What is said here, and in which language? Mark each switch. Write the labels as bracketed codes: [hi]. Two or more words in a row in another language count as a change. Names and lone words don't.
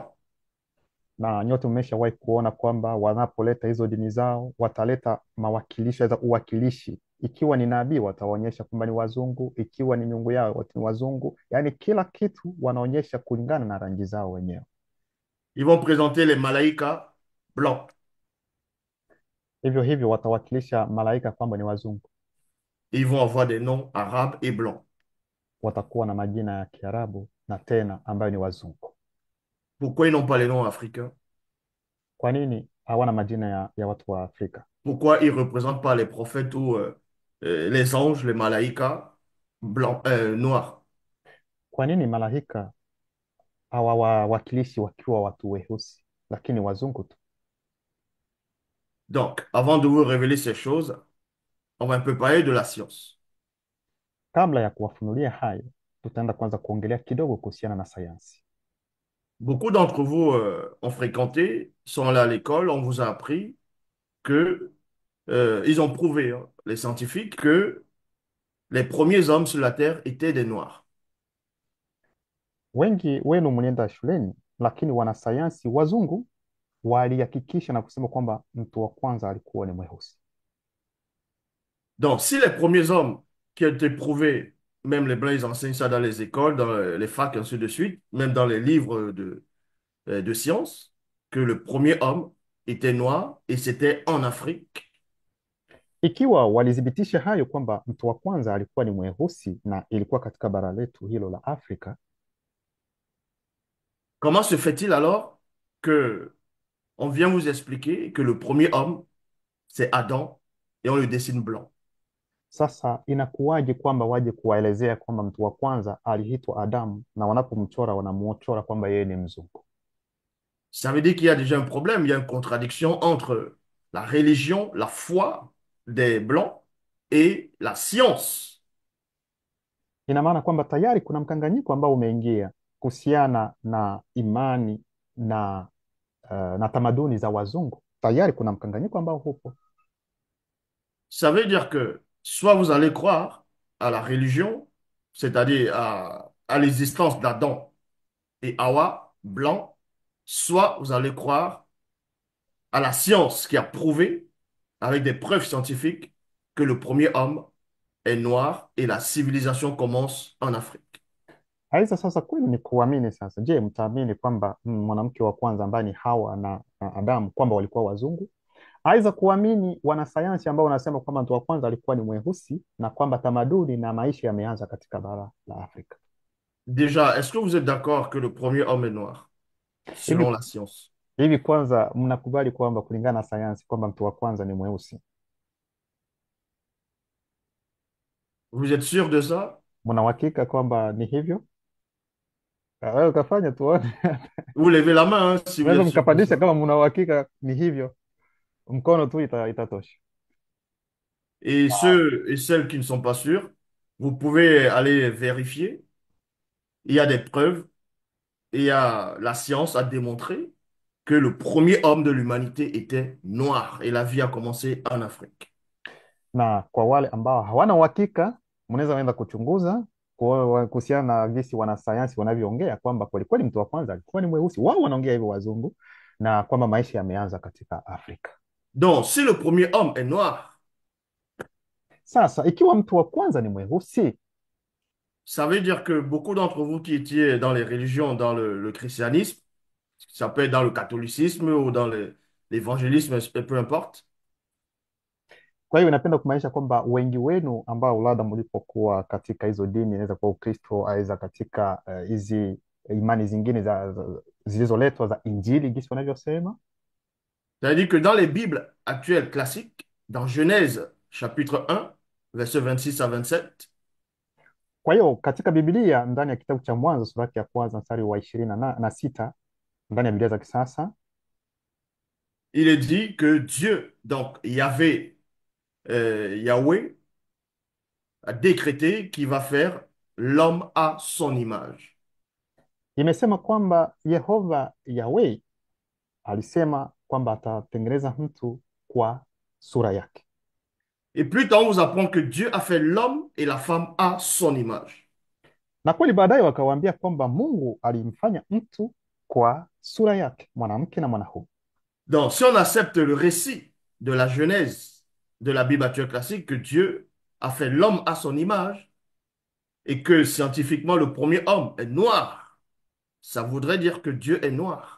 [sw] na nyote mmeshawahi kuona kwamba wanapoleta hizo dini zao wataleta mawakilishi za uwakilishi. Ikiwa ni nabii wataonyesha kwamba ni wazungu, ikiwa ni miungu yao ni wazungu, yaani kila kitu wanaonyesha kulingana na rangi zao wenyewe. [fr] Ils vont présenter les malaïkas blancs. [sw] Hivyo hivyo watawakilisha malaika kwamba ni wazungu, [fr] Ils vont avoir des noms arabes et blancs. [sw] watakuwa na majina ya Kiarabu na tena ambayo ni wazungu. [fr] Pourquoi ils n'ont pas les noms africains? [sw] Kwa nini hawana majina ya watu wa Afrika? [fr] Pourquoi ils ne représentent pas les prophètes ou les anges, les malaïkas blancs, noirs? [sw] Kwa nini malaika hawawakilishi wakiwa watu weusi, lakini wazungu tu? [fr] Donc, avant de vous révéler ces choses, on va un peu parler de la science. [sw] Kabla ya kuwafunulia hayo, tutaenda kwanza kuongelea kidogo kuhusiana na sayansi. [fr] Beaucoup d'entre vous ont fréquenté, sont allés à l'école, on vous a appris que ils ont prouvé, hein, les scientifiques, que les premiers hommes sur la Terre étaient des Noirs. [sw] Wengi wenu mlienda shuleni, lakini wanasayansi wazungu walihakikisha na kusema kwamba mtu wa kwanza alikuwa ni mweusi. [fr] Donc, si les premiers hommes qui ont été prouvés, même les Blancs, ils enseignent ça dans les écoles, dans les facs, ainsi de suite, même dans les livres de sciences, que le premier homme était noir et c'était en Afrique. [sw] Ikiwa walithibitisha hayo kwamba mtu wa kwanza alikuwa ni mweusi na ilikuwa katika bara letu hilo la Afrika, [fr] Comment se fait-il alors que on vient vous expliquer que le premier homme, c'est Adam et on le dessine blanc? [sw] sasa inakuwaje kwamba waje kuwaelezea kwamba mtu wa kwanza aliitwa Adamu na wanapomchora wanamuchora kwamba yeye ni mzungu? [fr] Ça veut dire qu'il y a déjà un problème, il y a une contradiction entre la religion, la foi des Blancs et la science. [sw] Ina maana kwamba tayari kuna mkanganyiko ambao umeingia kuhusiana na imani na tamaduni za wazungu. Tayari kuna mkanganyiko ambao hupo. [fr] Ça veut dire que soit vous allez croire à la religion, c'est-à-dire à l'existence d'Adam et Hawa, blancs, soit vous allez croire à la science qui a prouvé, avec des preuves scientifiques, que le premier homme est noir et la civilisation commence en Afrique. [sw] Aidha, sasa kwenu ni kuamini sasa. Je, mtaamini kwamba mwanamke wa kwanza ambaye ni Hawa na Adamu kwamba walikuwa wazungu? Aidha, kuamini wanasayansi ambao wanasema kwamba mtu wa kwanza alikuwa ni mweusi na kwamba tamaduni na maisha yameanza katika bara la Afrika. [fr] Déjà, est-ce que vous êtes d'accord que le premier homme est noir, [sw] Hivi [fr] selon la science? [sw] hivi kwanza mnakubali kwamba kulingana na sayansi kwamba mtu wa kwanza ni mweusi? [fr] Vous êtes sûr de ça? [sw] Mna uhakika kwamba ni hivyo? Wewe ukafanya tuone. [fr] Vous levez la main hein, si vous [sw] Unaweza [fr] êtes sûr de [sw] mkapandisha [fr] ça. [sw] kama mna uhakika ni hivyo, mkono tu itatosha. [fr] Et ceux et celles qui ne sont pas sûrs, vous pouvez aller vérifier. Il y a des preuves, il y a la science a démontré que le premier homme de l'humanité était noir et la vie a commencé en Afrique. [sw] Na kwa wale ambao hawana uhakika, mnaweza enda kuchunguza kuhusiana na jinsi wanasayansi wanavyoongea kwamba kweli kweli mtu wa kwanza alikuwa ni mweusi. Wao wanaongea hivyo wazungu, na kwamba maisha yameanza katika Afrika. [fr] Donc, si le premier homme est noir, [sw] Sasa ikiwa mtu wa kwanza ni mweusi, [fr] ça veut dire que beaucoup d'entre vous qui étiez dans les religions, dans le christianisme, ça peut être dans le catholicisme ou dans l'évangélisme, peu importe. [sw] kwa hiyo inapenda kumaanisha kwamba wengi wenu ambao labda mlipokuwa katika hizo dini, inaweza kuwa Ukristo, aweza katika hizi imani zingine zilizoletwa za Injili, gisi wanavyosema. [fr] C'est-à-dire que dans les Bibles actuelles classiques, dans Genèse chapitre 1, versets 26 à 27, [sw] Kwa hiyo katika Biblia, ndani ya kitabu cha Mwanzo sura yake ya kwanza mstari wa 26 ndani ya Biblia za kisasa, [fr] il est dit que Dieu, donc Yahweh, a décrété qu'il va faire l'homme à son image. [sw] imesema kwamba Yehova Yahweh alisema kwamba atatengeneza mtu kwa sura yake, [fr] Et plus tard, on vous apprend que Dieu a fait l'homme et la femme à son image. [sw] na kweli baadaye wakawaambia kwamba Mungu alimfanya mtu kwa sura yake, mwanamke na mwanaume. [fr] Donc, si on accepte le récit de la Genèse de la Bible actuelle classique, que Dieu a fait l'homme à son image et que scientifiquement le premier homme est noir, ça voudrait dire que Dieu est noir.